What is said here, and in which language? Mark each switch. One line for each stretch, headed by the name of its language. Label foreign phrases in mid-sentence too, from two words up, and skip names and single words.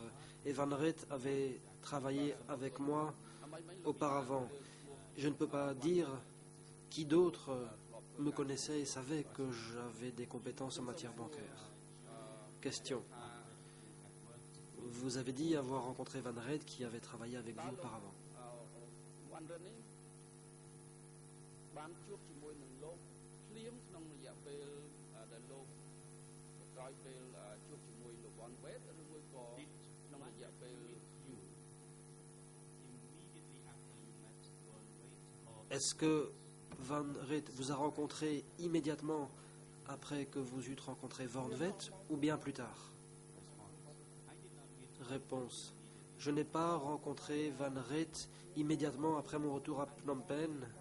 French: Et Van Vett avait travaillé avec moi auparavant. Je ne peux pas dire qui d'autre me connaissait et savait que j'avais des compétences en matière bancaire. Question. Vous avez dit avoir rencontré Van Red qui avait travaillé avec vous auparavant.
Khmer: បានរត់នេះបានជួបជាមួយនឹងលោកភ្លាមក្នុងរយៈពេលដែលលោកក្រោយពេលជួបជាមួយលោកវ៉ាន់វេតឬមួយក៏ក្នុងរយៈពេល
French: Est-ce que Van Red vous a rencontré immédiatement après que vous eûtes rencontré Van Vet ou bien plus tard? Réponse. Je n'ai pas rencontré Van Red immédiatement après mon retour à Phnom Penh.